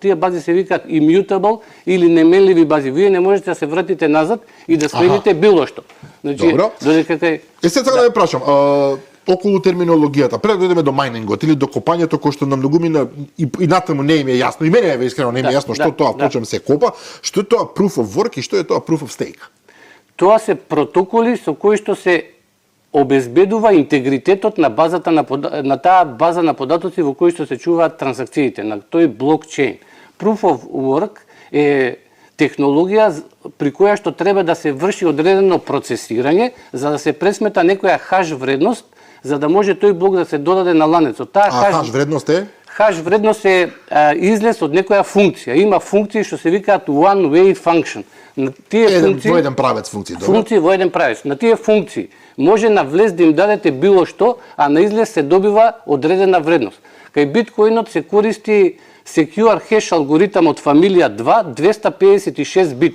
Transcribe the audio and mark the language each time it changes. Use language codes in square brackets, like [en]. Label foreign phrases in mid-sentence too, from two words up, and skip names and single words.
[mk] Тие бази се викаат immutable или неменливи бази. Вие не можете да се вратите назад и да смените било што. Значи, додека кај сега да ве прашам, околу терминологијата, пред да дојдеме до мајнингот или до копањето кој што на многумина и натаму не им е јасно. И мене е искрено не ми е јасно што тоа почнем се копа, што е тоа [en] proof of work [mk] и што е тоа [en] proof of stake. [mk] Тоа се протоколи со кои што се обезбедува интегритетот на базата на таа база на податоци во кои што се чуваат трансакциите на тој блокчейн. [en] Proof of work [mk] е технологија при која што треба да се врши одредено процесирање за да се пресмета некоја хаш вредност за да може тој блок да се додаде на ланецот. Таа хаш вредност е? Хаш вредност е излез од некоја функција. Има функции што се викаат [en] one way function. [mk] На тие функции во еден правец функции, добро. Функции во еден правец. На тие функции може на влез да им дадете било што, а на излез се добива одредена вредност. Кај биткоинот се користи Secure Hash алгоритам од фамилија 2, 256 битен.